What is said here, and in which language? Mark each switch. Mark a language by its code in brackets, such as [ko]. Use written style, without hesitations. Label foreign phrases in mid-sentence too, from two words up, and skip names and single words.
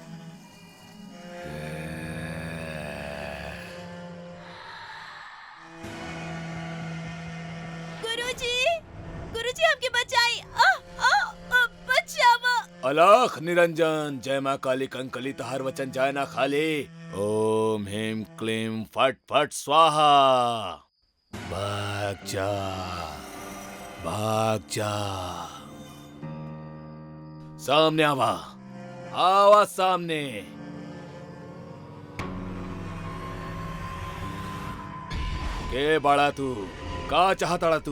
[bho] गुरुजी, गुरुजी हमके बचाई। बचावा। अलख निरंजन, जय माँ काली कंकली, तोहर वचन जाए ना खाली। [sa] ओम ह्रीं क्लीं फट फट स्वाहा। [bho] भाग जा, भाग जा। सामने आवा, आवा सामने। के बाड़ा तू, का चाहता तू?